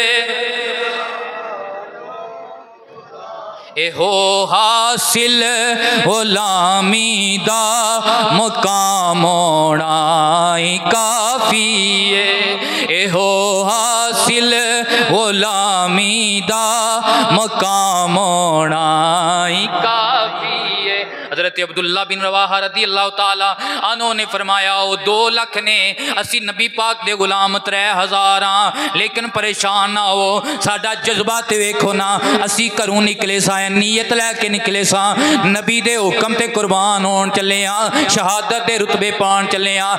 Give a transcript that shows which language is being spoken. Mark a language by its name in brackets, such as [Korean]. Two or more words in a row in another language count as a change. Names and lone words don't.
[Punjabi] ایہو حاصل غلامی دا مقام ہونا ہی کافی ہے، ایہو حاصل غلامی دا مقام ہونا ہی کافی ہے. حضرت عبداللہ بن رواحہ [Arabic] رضي الله تعالى عنه [Punjabi] نے فرمایا، وہ 2 لاکھ نے، اسی نبی پاک دے غلام 3000 ہاں، لیکن پریشان نہ ہو، ساڈا جذبہ تے ویکھو نا، اسی گھروں نکلے سا، نیت لیکے نکلے سا، نبی دے حکم تے قربان ہون چلے ہاں، شہادت دے رتبے پان چلے ہاں.